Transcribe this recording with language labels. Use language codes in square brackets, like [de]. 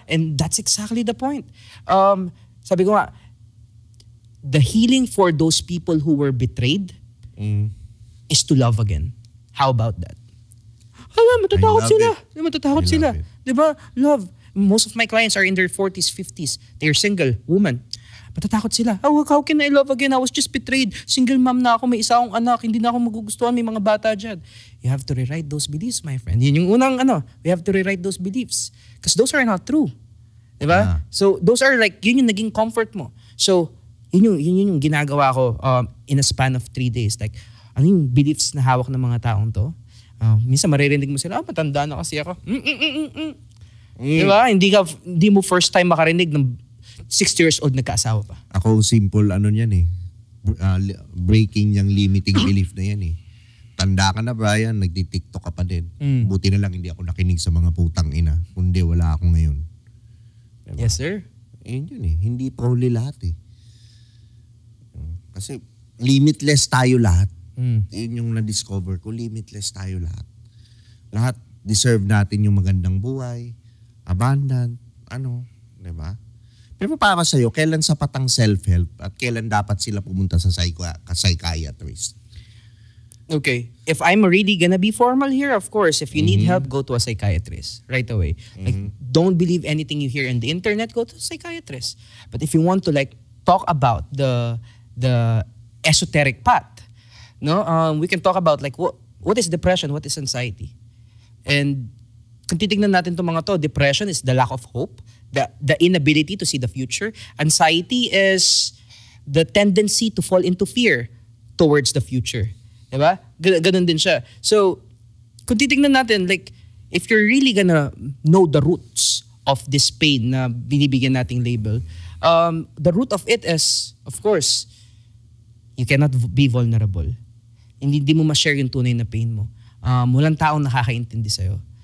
[en] And that's exactly the point. [tl] Sabi ko nga, [en] the healing for those people who were betrayed is to love again. How about that? [tl] Matatakot sila. Matatakot sila. Diba? Love. [en] Most of my clients are in their 40s, 50s. They're single, woman. [tl] Matatakot sila. [en] How can I love again? I was just betrayed. [tl] Single mom na ako, may isa akong anak, hindi na ako magugustuhan, may mga bata dyan. [en] You have to rewrite those beliefs, my friend. [tl] Yun yung unang [en] we have to rewrite those beliefs. Because those are not true. Diba? Yeah. [tl] So those are like, yun yung naging comfort mo. So, yun yung ginagawa ko in a span of 3 days. Like, ano yung beliefs na hawak ng mga taong to? Minsan maririnig mo sila, matanda na kasi ako. Diba? Hindi mo first time makarinig ng 60 years old nagkaasawa pa. Ako simple yan eh. Breaking yung limiting belief na yan eh. Tanda ka na, Brian, nagdi-TikTok ka pa din. Buti na lang hindi ako nakinig sa mga putang ina. Kundi wala ako ngayon. Diba? [en] Yes, sir. [tl] Yun eh. Hindi probably lahat eh. Kasi limitless tayo lahat. Yun yung na-discover ko. Limitless tayo lahat. Lahat deserve natin yung magandang buhay, abundant, diba? Pero para sa'yo, [en] kailan sapat ang self-help [tl] at kailan dapat sila pumunta sa psychiatrist? [en] Okay. If I'm really gonna be formal here, of course, if you need help, go to a psychiatrist right away. Like, don't believe anything you hear on the internet, go to a psychiatrist. But if you want to like talk about the esoteric path, no, we can talk about like what is depression, what is anxiety. [tl] And kung titignan natin itong mga to, [en] depression is the lack of hope, the inability to see the future. Anxiety is the tendency to fall into fear towards the future. [tl] Diba? Ganun din siya. [en] So, kung titignan natin, like, if you're really gonna know the roots of this pain [tl] na binibigyan nating label, [en] the root of it is, of course, you cannot be vulnerable. [tl] Hindi mo ma-share yung tunay na pain mo. Walang taong nakakaintindi sa'yo.